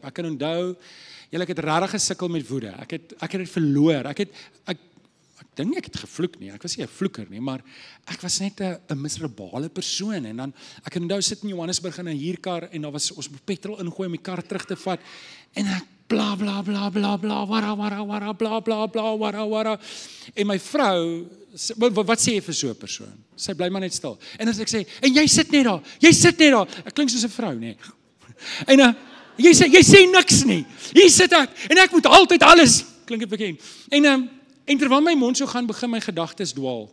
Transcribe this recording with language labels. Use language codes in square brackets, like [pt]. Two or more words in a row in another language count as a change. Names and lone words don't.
[af] Ek kan onthou, ek het regtig gesukkel met woede. Ek het dit verloor. Ek dink ek het gevloek nie. Ek was nie 'n vloeker nie, maar ek was net 'n miserabele persoon. En dan, ek kan onthou, sit in Johannesburg in 'n huurkar en daar was ons petrol ingooi om die kar terug te vat. En ek bla bla bla bla bla wara wara bla bla bla wara. En my vrou, wat sê jy vir so 'n persoon? Sy bly maar net stil. En as ek sê, en jy sit net daar. Ek klink soos 'n vrou, nê. En jy sê niks nie. Hier sit ek en ek moet altyd alles, klink dit bekend. En terwyl my mond so gaan, begin my gedagtes dwaal.